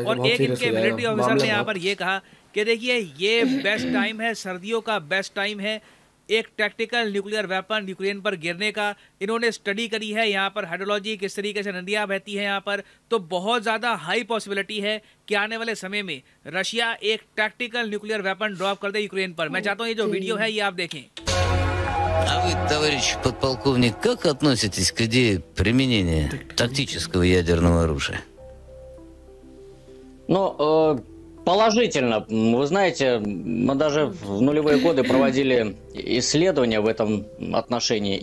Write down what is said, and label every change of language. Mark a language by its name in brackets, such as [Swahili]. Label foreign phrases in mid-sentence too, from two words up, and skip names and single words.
[Hindi] और एक इनके [English] military officer [Hindi] ने यहाँ पर ये कहा कि देखिए ये [English] best time [Hindi] है, सर्दियों का [English] best time [Hindi] है एक [English] tactical nuclear weapon [Hindi] यूक्रेन पर गिरने का। इन्होंने स्टडी करी है यहाँ पर हाइड्रोलॉजी, किस तरीके से नदियाँ बहती हैं यहाँ पर, तो बहुत ज़्यादा [English] high possibility [Hindi] है कि आने वाले समय में रशिया एक [English] tactical nuclear weapon drop [Hindi] कर दे यूक्रेन पर। मैं चाहता हूँ ये जो वीडियो है ये आप देखें। [Russian] А вы, товарищ подполковник, как относитесь к идее применения тактического ядерного оружия? Ну, положительно. Вы знаете, мы даже в нулевые годы проводили исследования в этом отношении.